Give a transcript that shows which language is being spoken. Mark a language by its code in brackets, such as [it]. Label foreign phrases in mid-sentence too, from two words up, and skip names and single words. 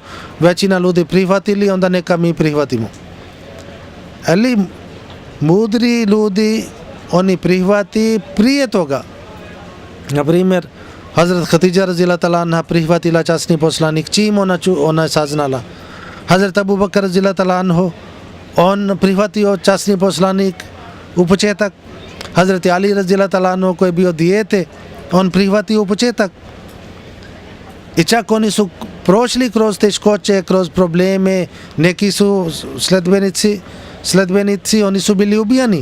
[bs] Većina ljudi prihvatili, onda neka mi prihvatimo. Ali mudri ljudi oni prihvati prije toga. Na primjer, Hazrat Khatija [ar] رضي الله تعالى عنها [bs] prihvatila časni poslanik čim ona je saznala. Hazrat Abu Bakr [ar] رضي الله تعالى عنه [bs] on prihvatio časni poslanik u početak. Hazrat Ali [ar] رضي الله تعالى عنه [bs] koji je bio dijete, on prihvatio u početak. I čak oni su prošli kroz teškoće, kroz probleme, neki su sledbenici, oni su bili ubijani.